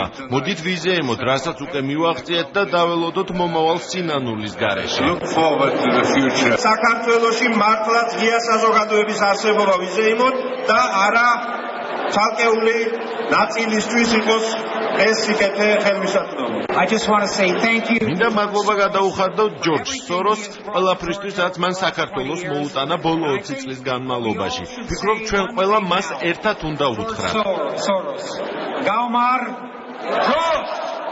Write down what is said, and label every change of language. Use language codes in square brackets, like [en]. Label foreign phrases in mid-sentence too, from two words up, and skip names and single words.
[ka] მოდით ვიზეიმოთ, რასაც უკვე მივახციეთ და დაველოდოთ მომავალ სინანულის გარეშე. საქართველოში მართლაც ღია საზოგადოების არსებობა ვიზეიმოთ და არა ცალკეული ნაწილისთვის იყოს ეს სიკეთე ხელმისაწვდომი. [en] I just want to say thank you. [ka] მინდა მადლობა გადაუხადო ჯორჯ სოროს ყველაფრისთვის, რაც მან საქართველოს მოუტანა ბოლო 20 წლის განმავლობაში. ვფიქრობ, ჩვენ ყველა მას ერთად უნდა უთხრათ. Soros. Gaumar.